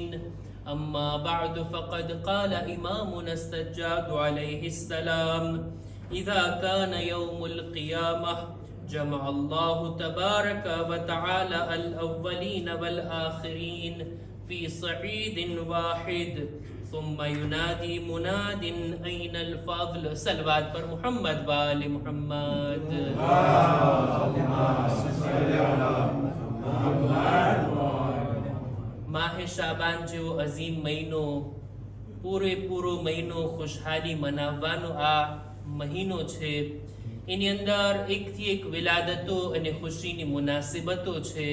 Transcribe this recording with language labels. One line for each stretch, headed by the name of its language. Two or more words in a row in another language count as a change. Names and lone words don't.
Arabic: أما بعد فقد قال إمامنا السجاد عليه السلام: إذا كان يوم القيامة جمع الله تبارك وتعالى الأولين والآخرين في صعيد واحد ثم ينادي مناد أين الفضل. صلوات پر محمد وآل محمد.
Gujarati: માહ શાબાન જેવો અઝીમ મહિનો, પૂરેપૂરો મહિનો ખુશહાલી મનાવવાનો આ મહિનો છે. એની અંદર એકથી એક વિલાદતો અને ખુશીની મુનાસિબતો છે.